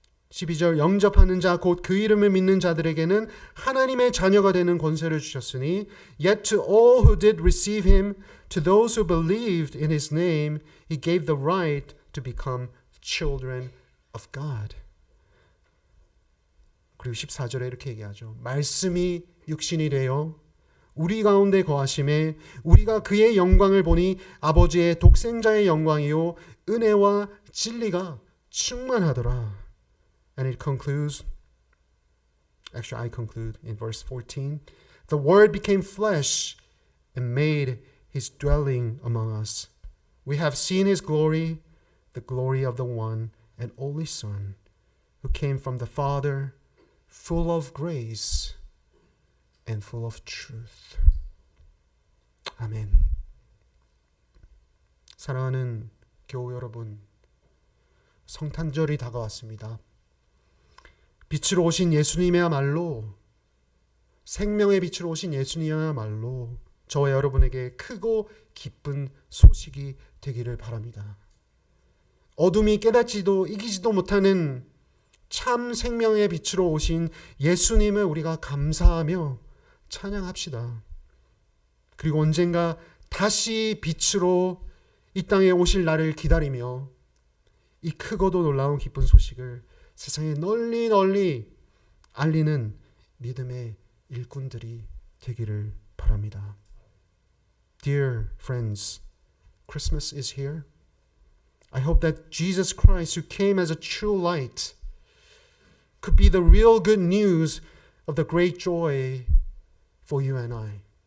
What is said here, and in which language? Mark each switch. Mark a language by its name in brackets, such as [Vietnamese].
[Korean] 12절 영접하는 자 곧 그 이름을 믿는 자들에게는 하나님의 자녀가 되는 권세를 주셨으니 [English] yet to all who did receive him, to those who believed in his name, he gave the right to become children of God. [Korean] 그리고 14절에 이렇게 얘기하죠. 말씀이 육신이 되어 우리 가운데 거하심에 우리가 그의 영광을 보니 아버지의 독생자의 영광이요 은혜와 진리가 충만하더라. [English] And it concludes, actually I conclude in verse 14. The Word became flesh and made his dwelling among us. We have seen his glory, the glory of the one and only Son, who came from the Father, full of grace and full of truth. [Korean] 아멘. 사랑하는 교우 여러분, 성탄절이 다가왔습니다. 빛으로 오신 예수님이야말로, 생명의 빛으로 오신 예수님이야말로 저와 여러분에게 크고 기쁜 소식이 되기를 바랍니다. 어둠이 깨닫지도 이기지도 못하는 참 생명의 빛으로 오신 예수님을 우리가 감사하며 찬양합시다. 그리고 언젠가 다시 빛으로 이 땅에 오실 날을 기다리며 이 크고도 놀라운 기쁜 소식을 세상에 널리 널리 알리는 믿음의 일꾼들이 되기를 바랍니다. [English] Dear friends, Christmas is here. I hope that Jesus Christ, who came as a true light, could be the real good news of the great joy for you and I.